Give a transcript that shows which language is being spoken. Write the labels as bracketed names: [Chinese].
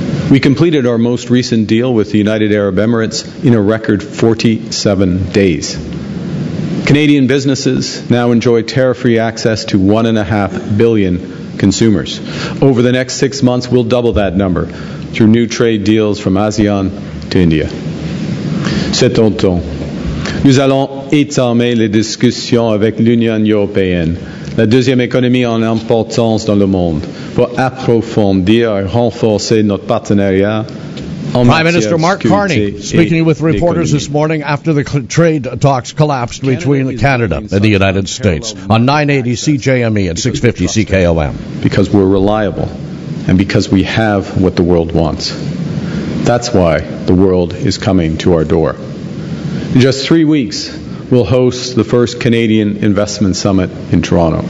[English] We completed our most recent deal with the United Arab Emirates in a record 47 days. Canadian businesses now enjoy tariff-free access to 1.5 billion consumers. Over the next 6 months, we'll double that number through new trade deals from ASEAN to India. [French] C'est un temps. Nous allons étamer les discussions avec l'Union européenne, la deuxième économie en importance dans le monde, pour approfondir et renforcer notre partenariat. [English] Prime Minister Mark Carney speaking with reporters this morning after the trade talks collapsed between Canada and the United States on 980 CJME and 650 CKOM. Because we're reliable and because we have what the world wants. That's why the world is coming to our door. In just 3 weeks, we'll host the first Canadian Investment Summit in Toronto.